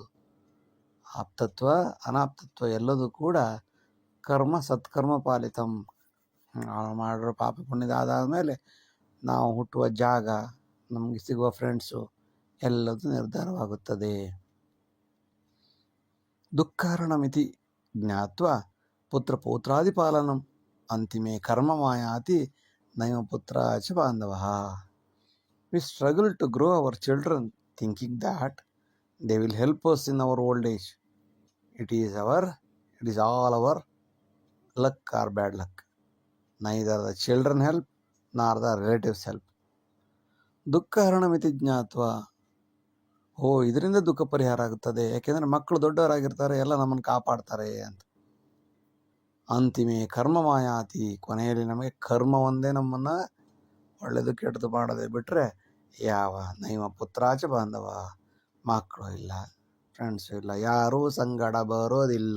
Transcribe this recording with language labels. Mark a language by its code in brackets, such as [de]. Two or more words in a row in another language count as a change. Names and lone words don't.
[kn] ಆಪ್ತತ್ವ ಅನಾಪ್ತತ್ವ ಎಲ್ಲದೂ ಕೂಡ [sa] ಕರ್ಮ ಸತ್ಕರ್ಮ ಪಾಲಿತಂ. [kn] ಮಾಡಿರೋ ಪಾಪ ಪುಣ್ಯದ ಆಧಾರದ ಮೇಲೆ ನಾವು ಹುಟ್ಟುವ ಜಾಗ, ನಮಗೆ ಸಿಗುವ ಫ್ರೆಂಡ್ಸು ಎಲ್ಲದೂ ನಿರ್ಧಾರವಾಗುತ್ತದೆ. [sa] ದುಃಖಾರಣಮಿತಿ ಜ್ಞಾತ್ವ ಪುತ್ರ ಪೌತ್ರಾದಿ ಪಾಲನಂ ಅಂತಿಮೇ ಕರ್ಮ ಮಾಯಾತಿ ನೈವ ಪುತ್ರ ಚ ಬಾಂಧವಃ. [en] We struggle to grow our children thinking that they will help us in our old age. It is all our luck or bad luck. Neither the children help nor the relatives help. [sa] ದುಃಖಹರಣಮಿತಿ ಜ್ಞಾತ್ವ. [kn] ಇದರಿಂದ ದುಃಖ ಪರಿಹಾರ ಆಗುತ್ತದೆ. ಯಾಕೆಂದರೆ ಮಕ್ಕಳು ದೊಡ್ಡವರಾಗಿರ್ತಾರೆ, ಎಲ್ಲ ನಮ್ಮನ್ನು ಕಾಪಾಡ್ತಾರೆ ಅಂತ. [sa] ಅಂತಿಮೇ ಕರ್ಮ ಮಾಯಾತಿ. [kn] ಕೊನೆಯಲ್ಲಿ ನಮಗೆ ಕರ್ಮ ಒಂದೇ ನಮ್ಮನ್ನು ಒಳ್ಳೆಯದು ಕೆಟ್ಟದು ಮಾಡೋದೇ ಬಿಟ್ಟರೆ ಯಾವ [sa] ನೈವ ಪುತ್ರಾಚ ಬಾಂಧವ, [kn] ಮಕ್ಕಳು ಇಲ್ಲ, ಫ್ರೆಂಡ್ಸು ಇಲ್ಲ, ಯಾರೂ ಸಂಗಡ ಬರೋದಿಲ್ಲ.